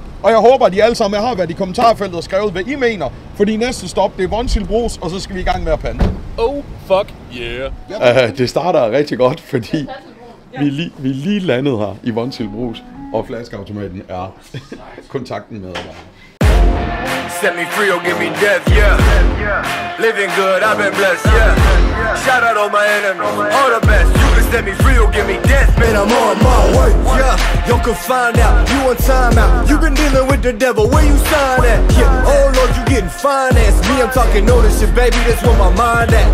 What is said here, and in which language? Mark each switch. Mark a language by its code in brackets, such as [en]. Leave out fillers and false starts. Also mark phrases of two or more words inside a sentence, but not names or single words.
[da] Og jeg håber, at I alle sammen har været i kommentarfeltet og skrevet, hvad I mener. Fordi næste stop, det er Vonsild Brus, og så skal vi i gang med at pande. [en] Oh, fuck yeah. [da] Det starter rigtig godt, fordi vi er lige landet her i Vonsild Brus. Og flaskeautomaten er kontakten med dig. [en] Set me free or give me death, yeah. Living good, I've been blessed, yeah. Shout out all my enemies, all the best. You can set me free or give me death, man, I'm on my way, yeah. You can find out, you on time out. You been dealing with the devil, where you sign at? Yeah, oh Lord, you getting financed. Me, I'm talking ownership, baby, that's where my mind at.